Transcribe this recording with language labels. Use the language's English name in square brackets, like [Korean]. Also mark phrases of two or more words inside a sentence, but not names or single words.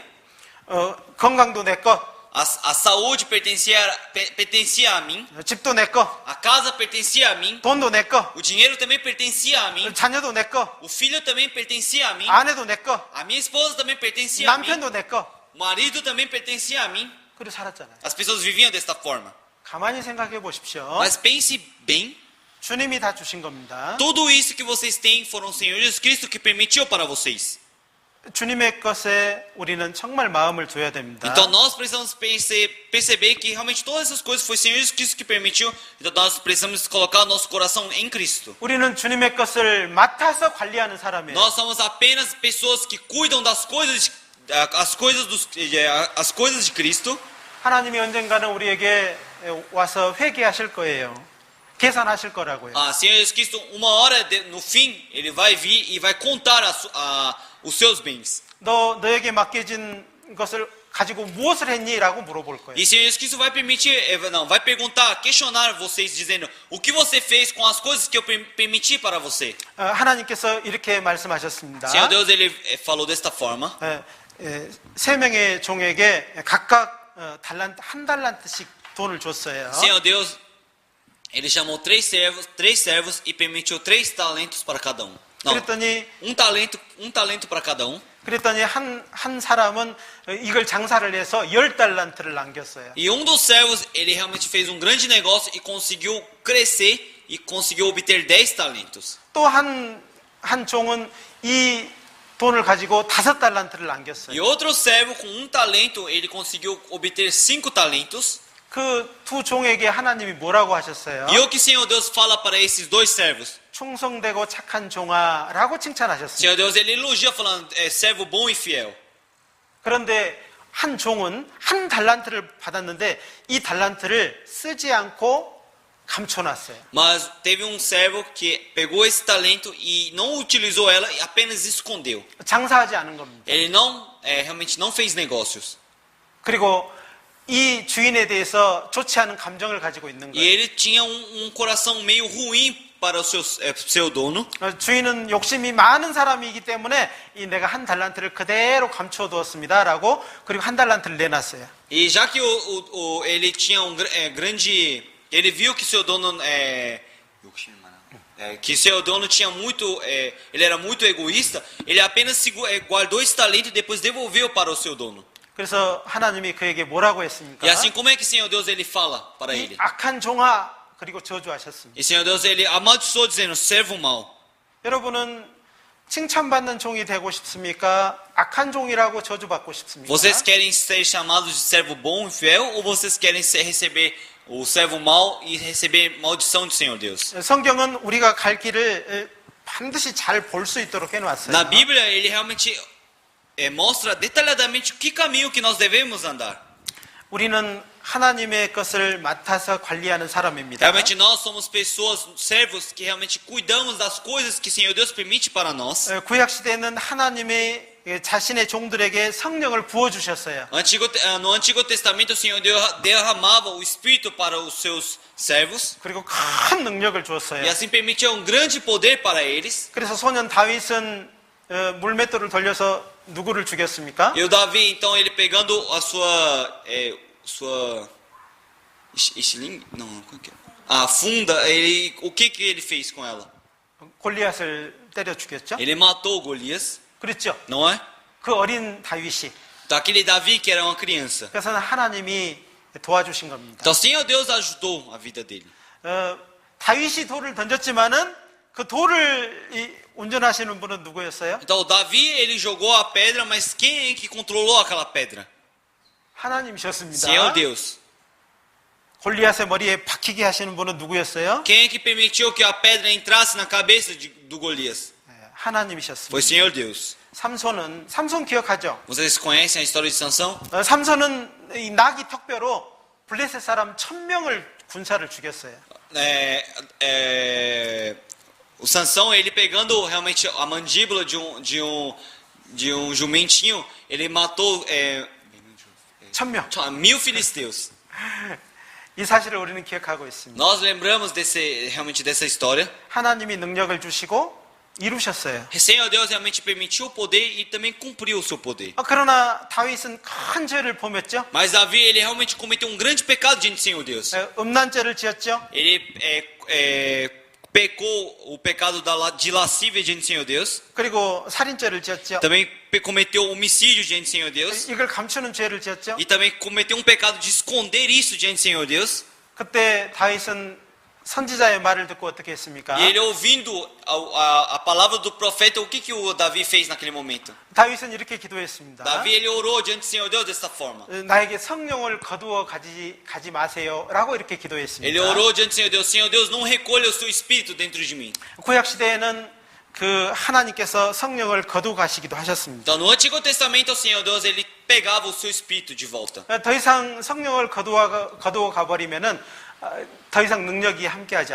[Korean] 건강도 내 것, [Portuguese] A saúde pertencia a mim, [Korean] 집도 내 것, [Portuguese] a casa pertencia a mim, [Korean] 돈도 내 것, [Portuguese] o dinheiro também pertencia a mim, [Korean] 자녀도 내 것, [Portuguese] o filho também pertencia a mim, [Korean] 아내도 내 것, [Portuguese] a minha esposa também pertencia a mim, [Korean] 남편도 내 것. [Portuguese] o marido também pertencia a mim. [Korean] 그리고 살았잖아요. [Portuguese] As pessoas viviam desta forma. [Korean] 가만히 생각해 보십시오. [Portuguese] Mas pense bem, [Korean] 주님이 다 주신 겁니다. [Portuguese] tudo isso que vocês têm foram o Senhor Jesus Cristo que permitiu para vocês. [Korean] 주님의 것에 우리는 정말 마음을 둬야 됩니다. [Portuguese] Então nós precisamos perceber que realmente todas essas coisas foi o Senhor Jesus Cristo que permitiu. Então nós precisamos colocar o nosso coração em Cristo. [Korean] 우리는 주님의 것을 맡아서 관리하는 사람이에요. [Portuguese] Nós somos apenas pessoas que cuidam das coisas, as coisas de Cristo. [Korean] 하나님이 언젠가는 우리에게 와서 회개하실 거예요. 계산하실 거라고요. [Portuguese] Senhor Jesus Cristo, uma hora no fim, ele vai vir e vai contar os seus bens. [Korean] 너에게 맡겨진 것을 가지고 무엇을 했니? 라고 물어볼 거예요. [Portuguese] E Senhor Jesus Cristo vai permitir, vai perguntar, questionar vocês, dizendo: o que você fez com as coisas que eu permiti para você? [Korean] 하나님께서 이렇게 말씀하셨습니다. [Portuguese] Senhor Deus, ele falou desta forma. [Korean] 세 명의 종에게 각각 한 달란트씩 돈을 줬어요. [Portuguese] Senhor Deus, ele chamou três servos e permitiu 3 talentos para cada um. Não, [Korean] 그랬더니 [Portuguese] um talento para cada um. [Korean] 그랬더니 한 사람은 이걸 장사를 해서 10달란트를 남겼어요. [Portuguese] E um dos servos, ele realmente fez um grande negócio e conseguiu crescer e conseguiu obter 10 talentos. [Korean] 또 한 종은 이 돈을 가지고 5달란트를 남겼어요. [Portuguese] E outro servo com um talento, ele conseguiu obter 5 talentos. [Korean] 그 두 종에게 하나님이 뭐라고 하셨어요? [Portuguese] E o que o Senhor Deus fala para esses dois servos? [Korean] 충성되고 착한 종아라고 칭찬하셨습니다. [Portuguese] Senhor Deus, ele elogia falando, servo bom e fiel. [Korean] 그런데 한 종은 한 달란트를 받았는데 이 달란트를 쓰지 않고 감춰놨어요. [Portuguese] Mas teve um servo que pegou esse talento e não utilizou ela e apenas escondeu. [Korean] 장사하지 않은 겁니다. [Portuguese] Ele realmente não fez negócios. [Korean] 그리고 이 주인에 대해서 좋지 않은 감정을 가지고 있는 [Portuguese] E [Korean] 거예요. [Portuguese] ele tinha um coração meio ruim para o seu dono. [Korean] 주인은 욕심이 많은 사람이기 때문에 내가 한 달란트를 그대로 감춰두었습니다라고 그리고 한 달란트를 내놨어요. [Portuguese] E já que ele tinha ele viu que seu dono que seu dono tinha ele era muito egoísta, ele apenas guardou esse talento e depois devolveu para o seu dono. [Korean] 그래서 하나님이 그에게 뭐라고 했습니까? [Portuguese] E assim como é que Senhor Deus ele fala para [Korean] 이 [Portuguese] ele? [Korean] 악한 종아 그리고 저주하셨습니다. [Portuguese] E Senhor Deus ele amaldiçoou dizendo: servo mau. [Korean] 여러분은 칭찬받는 종이 되고 싶습니까? 악한 종이라고 저주받고 싶습니까? [Portuguese] Vocês querem ser chamados de servo bom e fiel ou vocês querem receber o servo mau e receber maldição do Senhor Deus? [Korean] 성경은 우리가 갈 길을 반드시 잘 볼 수 있도록 해놨어요. [Portuguese] Na Bíblia ele realmente mostra detalhadamente que caminho que nós devemos andar. [Korean] 우리는 하나님의 것을 맡아서 관리하는 사람입니다. [Portuguese] Realmente nós somos pessoas, servos que realmente cuidamos das coisas que o Senhor Deus permite para nós. [Korean] 구약 시대에는 하나님의 자신의 종들에게 성령을 부어 주셨어요. [Portuguese] No Antigo Testamento o Senhor Deus derramava o Espírito para os seus servos [Korean] 그리고 큰 능력을 [Portuguese] e [Korean] 주었어요. [Portuguese] assim permitia um grande poder para eles. [Korean] 그래서 소년 다윗은 물맷돌을 돌려서 누구를 죽였습니까? [Portuguese] E o Davi, então, ele pegando a sua estilingue? Não, como que é? A funda, o que ele fez com ela? [Korean] 골리앗을 때려 죽였죠? [Portuguese] Ele matou Golias, [Korean] 그렇죠. [Portuguese] não é? [Korean] 그 어린 다윗이. [Portuguese] Daquele Davi que era uma criança. [Korean] 그래서 하나님이 도와주신 겁니다. [Portuguese] Então, o Senhor Deus ajudou a vida dele. [Korean] 다윗이 돌을 던졌지만은 그 돌을 운전하시는 분은 누구였어요? [Portuguese] Então, o Davi, ele jogou a pedra, mas quem é que controlou aquela pedra? [Korean] 하나님이셨습니다. [Portuguese] Senhor Deus. [Korean] 골리앗의 머리에 박히게 하시는 분은 누구였어요? [Portuguese] Quem é que permitiu que a pedra entrasse na cabeça do Golias? [Korean] 하나님이셨습니다. [Portuguese] Foi o Senhor Deus. [Korean] 삼손 기억하죠? [Portuguese] Vocês conhecem a história de Sansão? [Korean] 삼손은 이 나귀 턱뼈로 블레셋 사람 1000명을 군사를 죽였어요. [Portuguese] O Sansão, ele pegando realmente a mandíbula de um jumentinho, ele matou [Korean] 1000명. [Portuguese] 1000 filisteus. [Korean] 이 사실을 우리는 기억하고 있습니다. [Portuguese] Nós lembramos realmente dessa história. [Korean] 하나님이 능력을 주시고 이루셨어요. [Portuguese] Senhor Deus realmente permitiu o poder e também cumpriu o seu poder. [Korean] 그러나 다윗은 큰 죄를 범했죠. [Portuguese] Mas Davi, ele realmente cometeu um grande pecado diante do Senhor Deus. [Korean] 음란죄를 지었죠. [Portuguese] Ele pecou o pecado de lascívia diante do Senhor Deus. [Korean] 그리고 살인죄를 지었죠. [Portuguese] Também cometeu homicídio diante do Senhor Deus. [Korean] 이걸 감추는 죄를 지었죠. [Portuguese] E também cometeu um pecado de esconder isso diante do Senhor Deus. [Korean] 그때 다윗은 선지자의 말을 듣고 어떻게 했습니까? [Portuguese] E ele ouvindo a palavra do profeta, o que o Davi fez naquele momento? [Korean] 다윗은 이렇게 기도했습니다. [Portuguese] Davi, ele orou diante do Senhor Deus desta forma. [Korean] 나에게 성령을 거두어 가지 마세요라고 이렇게 기도했습니다. [Portuguese] Ele orou diante do Senhor Deus, não recolha o seu espírito dentro de mim. [Korean] 구약 시대에는 그 하나님께서 성령을 거두어 가시기도 하셨습니다. [Portuguese] Então, no Antigo Testamento, o Senhor Deus, ele pegava o seu espírito de volta. [Korean] 더 이상 성령을 거두어 가버리면은 더 이상 능력이 함께하지